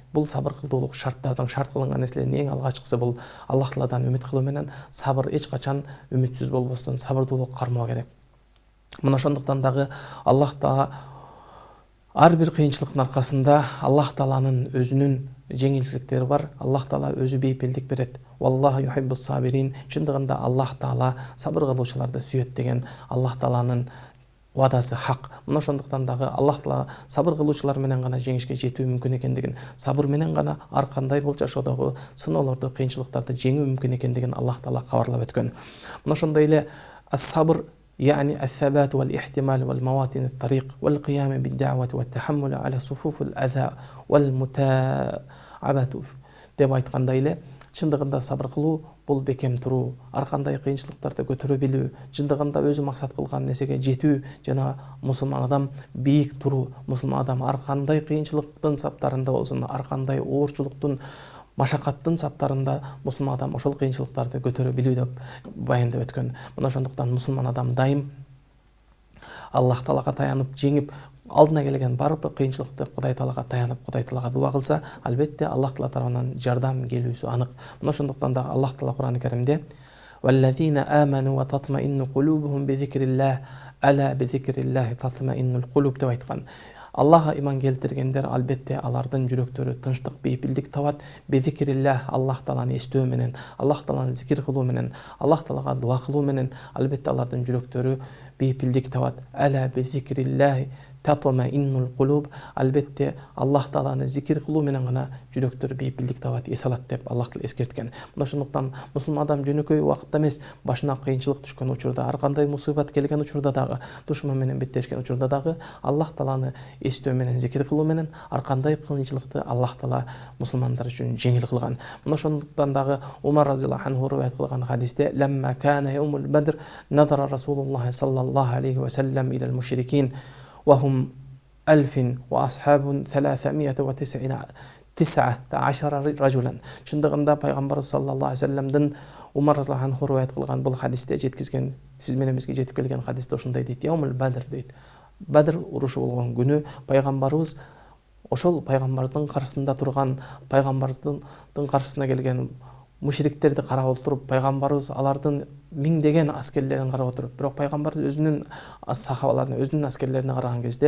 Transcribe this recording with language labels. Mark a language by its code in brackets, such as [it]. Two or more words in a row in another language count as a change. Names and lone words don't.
[ky] Бул сабыр кылуулук шарттардан шарт кылынган нерселердин эң алгачкысы бул Аллах Тааладан үмүт кылуу менен сабыр эч качан үмүтсүз болбостон сабырдуулук кармоо керек. Мына ошондуктан дагы Аллах Таала ар бир кыйынчылыктын аркасында Аллах Тааланын өзүнүн жеңилчиликтери бар. Аллах Таала өзү бейпилдик берет. [ar] والله يحب الصابرين. [ky] Чындыгында Аллах Таала сабыр кылуучуларды сүйөт деген Аллах Тааланын вадасы хак. Мына ошондуктан дагы Аллах Таала сабыр кылуучулар менен гана жеңишке жетүү мүмкүн экендигин, сабыр менен гана ар кандай бул жашоодогу сыноолорду, кыйынчылыктарды жеңүү мүмкүн экендигин Аллах Таала кабарлап өткөн. Мына ошондой эле [ar] ас-сабр يعني الثبات والاحتمال والمواطن الطريق والقيام بالدعوة والتحمل على صفوف الأذى [ky] والمتاعبة деп айткандай эле чындыгында сабыр кылуу бул бекем туруу, ар кандай кыйынчылыктарды көтөрө билүү, чындыгында өзү максат кылган нерсеге жетүү жана мусулман адам бийик туруу, мусулман адам ар кандай кыйынчылыктын саптарында болсун, ар кандай оорчулуктун машакаттын саптарында мусулман адам ошол кыйынчылыктарды көтөрө билүү деп баяндап өткөн. Мына ошондуктан мусулман адам дайым Аллах Таалага таянып, жеңип, алдына келген барып кыйынчылыкты Кудай Таалага таянып, Кудай Таалага дуа кылса, албетте Аллах Таала тарабынан жардам келүүсү анык. Мына ошондуктан да Аллах Таала Кур'ан-ы Каримде [ar] "والذين آمنوا وتطمئن قلوبهم بذكر الله ألا بذكر الله تطمئن القلوب" [ky] деп айткан. Аллаха иман келтиргендер албетте алардын жүрөктөрү тынчтык, бейпилдик табат. Бизикриллах, Аллах Тааланы эстөө менен, Аллах Тааланы зикир кылуу менен, Аллах Таалага дуа кылуу менен албетте алардын жүрөктөрү бейпилдик табат. [ar] ألا بذكر الله تطمئن القلوب. [ky] Албетте Аллах Тааланы зикир кылуу менен гана жүрөктөр бейпилдик табат, эс алат деп Аллах Таала эскерткен. Мына ошондуктан мусулман адам жөнөкөй убакытта эмес, башына кыйынчылык түшкөн учурда, ар кандай мусибат келген учурда дагы, душман менен беттешкен учурда дагы Аллах Тааланы эстөө менен, зикир кылуу менен ар кандай кыйынчылыкты Аллах Таала мусулмандар үчүн жеңил кылган. Мына ошондуктан дагы Умар разияллаху анху риваят кылган хадисте [ar] "لما كان يوم بدر نظر رسول الله صلى الله عليه وسلم إلى المشركين وهم 1000 وأصحاب 319 رجلا". [ky] Чындыгында пайгамбар саллаллаху алейхи ва салламдын Умар разияллаху анху риваят кылган бул хадисте жеткизген, сиз менен бизге жетип келген хадисте ушундай дейт: [ar] "يوم بدر" [ky] дейт. Бадр урушу болгон күнү пайгамбарыбыз ошол пайгамбардын каршысында турган, пайгамбардын каршысына келген мушриктерди карап отуруп, пайгамбарыбыз алардын миңдеген аскерлерин карап отуруп, бирок пайгамбар өзүнүн сахабаларына, өзүнүн аскерлерине караган кезде